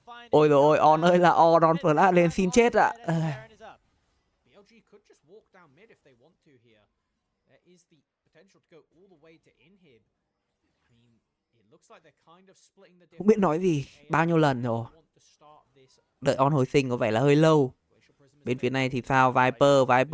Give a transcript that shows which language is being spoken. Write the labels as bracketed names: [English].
[Vietnamese] Ôi rồi ôi, on ơi là on flash lên xin chết ạ. [English] BLG could just walk down mid if they want to here. There is the potential to go all the way to inhib. I mean, it looks like they're kind of splitting the difference. [Vietnamese] Không biết nói gì, bao nhiêu lần rồi. Đợi on hồi sinh có vẻ là hơi lâu. Bên phía này thì sao? Viper.